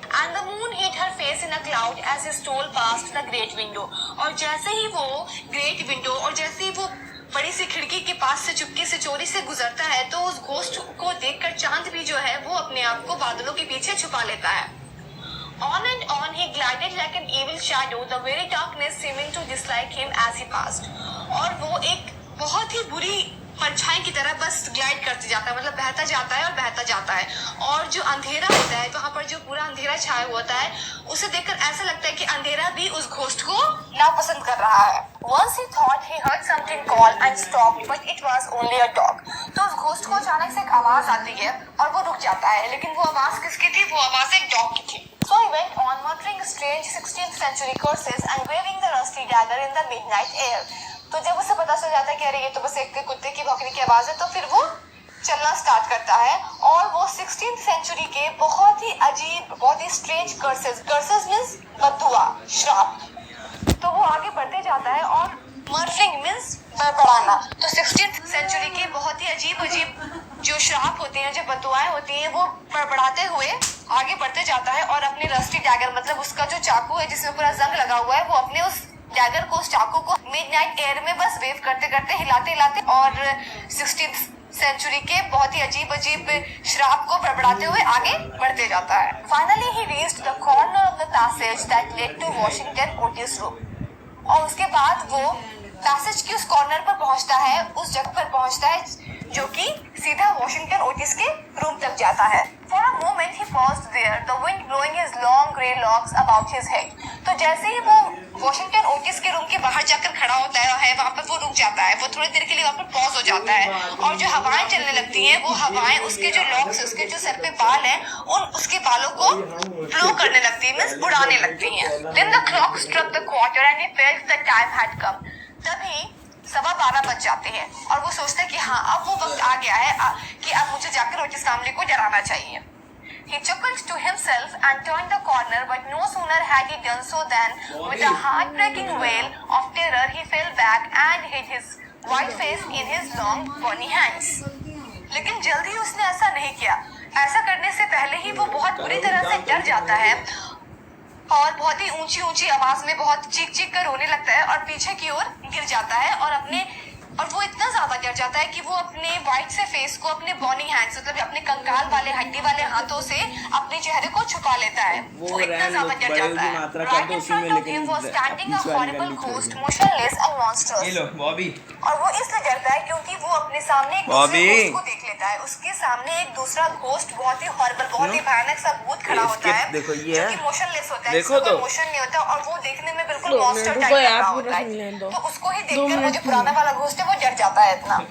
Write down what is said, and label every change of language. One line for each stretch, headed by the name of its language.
English: And the moon hid her face in a cloud as he stole past the great window.
Hindi: और जैसे ही वो great window और जैसे ही वो बड़ी सी खिड़की के पास से चुपके से चोरी से गुजरता है तो उस घोस्ट को देखकर चांद भी जो है वो अपने आप को बादलों के पीछे छुपा लेता है.
English: On and on he glided like an evil shadow, the very darkness seeming to dislike him as he passed.
Hindi: और वो एक बहुत ही बुरी परछाई की तरह बस ग्लाइड करते जाता है, मतलब बहता जाता है और बहता जाता है. और जो अंधेरा होता है, वहाँ पर जो पूरा अंधेरा छाया होता है, उसे देखकर ऐसा लगता है कि अंधेरा भी उस घोस्ट को नापसंद कर रहा है.
English: Once he thought he heard something call and stopped, but it was only a dog.
Hindi: तो उस घोस्ट को अचानक से एक आवाज आती है और वो रुक जाता है, लेकिन वो आवाज किसकी थी? वो आवाज एक डॉग की थी.
English: So he went on muttering strange 16th century curses and waving the rusty dagger in the midnight air.
Hindi: तो जब उसे पता चल जाता है कि अरे ये तो बस एक कुत्ते की भौंकने की आवाज है, तो फिर वो चलना स्टार्ट करता है और वो 16th सेंचुरी के बहुत ही अजीब, बहुत ही स्ट्रेंज कर्सेस मींस बददुआ, श्राप. तो वो आगे बढ़ते जाता है और मर्फिंग मींस बड़बड़ाना. तो 16th सेंचुरी के बहुत ही अजीब जो श्राप होते हैं, जो बददुआएं होती हैं, वो बड़बड़ाते हुए आगे बढ़ते जाता है और अपने रस्टी डैगर मतलब उसका जो चाकू है जिसमें पूरा जंग लगा हुआ है, वो अपने उस डैगर को, उस चाकू को मिडनाइट एयर में बस वेव करते करते, हिलाते हिलाते और 16th सेंचुरी के बहुत ही अजीब श्राप को बड़बड़ाते हुए आगे बढ़ते जाता है.
English: Finally he reached the corner of the passage that led to Washington Otis room.
Hindi: और उसके बाद वो पैसेज के उस कॉर्नर पर पहुंचता है, उस जगह पर पहुंचता है जो कि सीधा वॉशिंगटन ओटिस के रूम तक जाता है.
English: For a moment he paused there, the wind blowing his long grey locks about his head.
Hindi: तो जैसे ही वो वॉशिंगटन ओटिस के रूम के बाहर जाकर खड़ा होता है वहाँ पर वो रुक जाता है, वो थोड़ी देर के लिए वहाँ पर पॉज हो जाता है और जो हवाएं चलने लगती हैं वो हवाएं उसके जो लॉक्स, उसके जो सर पे बाल हैं, उसके बालों को ब्लो करने लगती है, मींस उड़ाने लगती हैं.
English: Then the clock struck the quarter and he felt the time had come.
Hindi: तभी 12:15 बज जाते हैं और वो सोचता है कि हाँ अब वो वक्त आ गया है कि अब मुझे जाकर ओटिस फैमिली को डराना चाहिए.
English: He chuckled to himself and turned the corner, but no sooner had he done so than, with a heartbreaking wail of terror, he fell back and hid his white face in his long bony hands.
Hindi: लेकिन जल्दी उसने ऐसा नहीं किया. ऐसा करने से पहले ही वो बहुत बुरी तरह से डर जाता है और बहुत ही ऊंची ऊंची आवाज में बहुत चीख चीख कर रोने लगता है और पीछे की ओर गिर जाता है और वो इतना ज्यादा डर जाता है कि वो अपने वाइट से फेस को अपने बॉनी हैंड्स मतलब अपने कंकाल वाले हड्डी वाले हाथों से अपने चेहरे को छुपा लेता है। वो इतना ज्यादा डर जाता है।
English: Right in front of him was standing a horrible ghost, motionless and monstrous.
Hindi: और वो इसलिए डरता है क्योंकि वो अपने सामने एक दूसरे घोस्ट को देख लेता है। उसके सामने एक दूसरा घोस्ट बहुत ही हॉरिबल, बहुत ही भयानक सा भूत खड़ा होता है जो कि मोशनलेस होता है, जिसका कोई मोशन नहीं होता और वो देखने में बिल्कुल मॉन्स्टर टाइप का होता है। तो उसको ही देखकर वो जो पुराना वाला घोस्ट है वो डर जाता है इतना।